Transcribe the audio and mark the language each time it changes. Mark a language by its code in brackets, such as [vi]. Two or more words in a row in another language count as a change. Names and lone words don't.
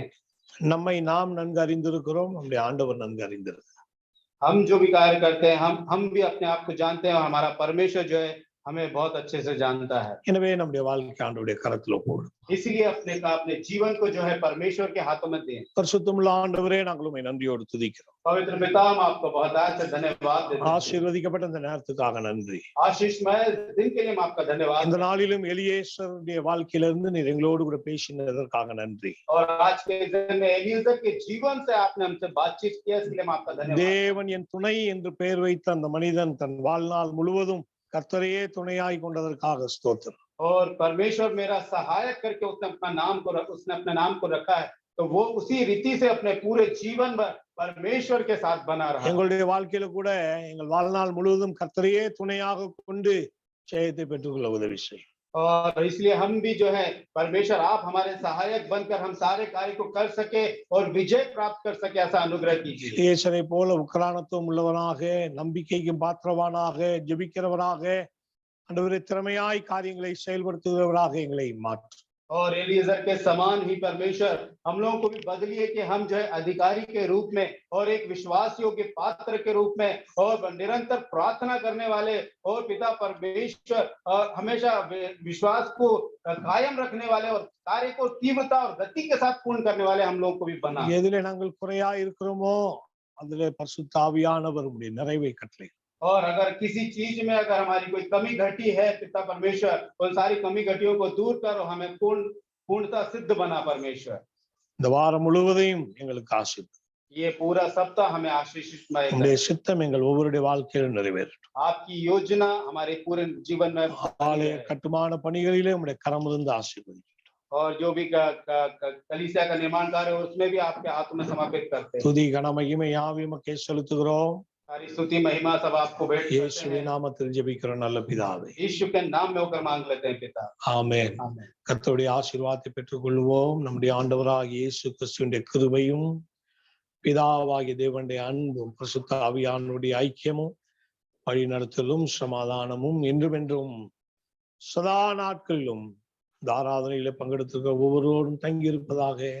[ta] நம்மை நாம் நன்கு அறிந்திருக்கிறோம், நம்முடைய ஆண்டவர் நன்கு அறிந்திருக்கிறார். [hi] हम जो भी कार्य करते हैं, हम भी अपने आप को जानते हैं और हमारा परमेश्वर जो है हमें बहुत अच्छे से जानता है। [ta] எனவே நம்முடைய வாழ்க்கை ஆண்டவருடைய கரத்துல ஒப்புவிடுவோம். [hi] इसलिए अपने जीवन को जो है परमेश्वर के हाथों में दें। [ta] பரிசுத்தமுள்ள ஆண்டவரே, நாங்கள் உம்மை நன்றியோடு துதிக்கிறோம். [hi] पवित्र पिता, हम आपको बहुत से धन्यवाद देते हैं। [ta] ஆசீர்வதிக்கப்பட்ட இந்த நேரத்துக்காக நன்றி. [hi] आशीषमय दिन के लिए हम आपका धन्यवाद। [ta] இந்த நாளிலும் எலியேசருடைய வாழ்க்கையிலிருந்து நீர் எங்களோடு கூட பேசினதற்காக நன்றி. [hi] और आज के दिन में एलिएजर के जीवन से आपने हमसे बातचीत किया, इसलिए हम आपका धन्यवाद। [ta] தேவன் என் துணை என்று பெயர் வைத்த அந்த மனிதன் தன் வாழ்நாள் முழுவதும் கர்த்தரையே துணையாய் கொண்டதற்காக ஸ்தோத்திரம். [hi] और परमेश्वर मेरा सहायक करके उसने अपने नाम को रखा है, तो वो उसी रीति से अपने पूरे जीवन भर परमेश्वर के साथ बना रहा। [ta] எங்களுடைய வாழ்க்கையில கூட எங்கள் வாழ்நாள் முழுவதும் கர்த்தரையே துணையாக கொண்டு ஜெயத்தை பெற்றுக்கொள்ள உதவி செய்யும். [hi] और इसलिए हम भी जो है परमेश्वर आप हमारे सहायक बनकर हम सारे कार्य को कर सके और विजय प्राप्त कर सके, ऐसा अनुग्रह कीजिए। [ta] இயேசுவை போல உக்கிரானத்துவம் உள்ளவனாக, நம்பிக்கைக்கு பாத்திரவானாக, ஜெபிக்கிறவராக, ஆண்டவரே திறமையாய் காரியங்களை செயல்படுத்துகிறவராக எங்களை மாற்றும். [hi] और एलिएजर के समान ही परमेश्वर हम लोगों को भी बदलिए कि हम जो है अधिकारी के रूप में और एक विश्वास योग्य पात्र के रूप में और निरंतर प्रार्थना करने वाले और पिता परमेश्वर और हमेशा विश्वास को कायम रखने वाले और कार्य को तीव्रता और गति के साथ पूर्ण करने वाले हम लोगों को भी बना। [ta] எதிலே நாங்கள் குறையா இருக்கிறோமோ அதிலே பரிசுத்த ஆவியானவர் உம்முடைய நிறைவை கட்டளை. [hi] और अगर किसी चीज में अगर हमारी कोई कमी घटी है, पिता परमेश्वर उन सारी कमी घटियों को दूर करो, हमें पूर्णता सिद्ध बना परमेश्वर। [ta] இந்த வாரம் முழுவதையும் எங்களுக்கு ஆசீர்வதியும். [hi] ये पूरा सप्ताह हमें आशीषमय करे। [ta] உம்முடைய சித்தம் எங்கள் ஒவ்வொருடைய வாழ்க்கையிலும் நிறைவேறட்டும். [hi] आपकी योजना हमारे पूरे जीवन में [ta] ஆலய கட்டுமான பணிகளிலே உம்முடைய கரமிருந்து ஆசீர்வதியும். [hi] और जो भी कलीसिया का निर्माण कार्य है उसमें भी आपके हाथों में समर्पित करते हैं। [ta] துதி கன மகிமை யாவையும் உமக்கே செலுத்துகிறோம். [hi] सारी स्तुति महिमा सब आपको भेंट करते [ta] இயேசுவின் [hi] हैं। [ta] நாமத்தில் ஜெபிக்கிற நல்ல பிதாவே, [hi] यीशु के नाम में होकर मांग लेते हैं पिता, [ta] ஆமென். [hi] आमीन। [ta] கர்த்தருடைய ஆசீர்வாதத்தை பெற்றுக்கொள்வோம். நம்முடைய ஆண்டவராகிய இயேசு கிறிஸ்துவின் கிருபையும் பிதாவாகிய தேவனுடைய அன்பும் பரிசுத்த ஆவியானவருடைய ஐக்கியமும் வழிநடத்தலும் சமாதானமும் என்றும் சதா நாட்களிலும் இந்த ஆராதனையில பங்கெடுத்திருக்கிற ஒவ்வொருவரும் தங்கியிருப்பதாக.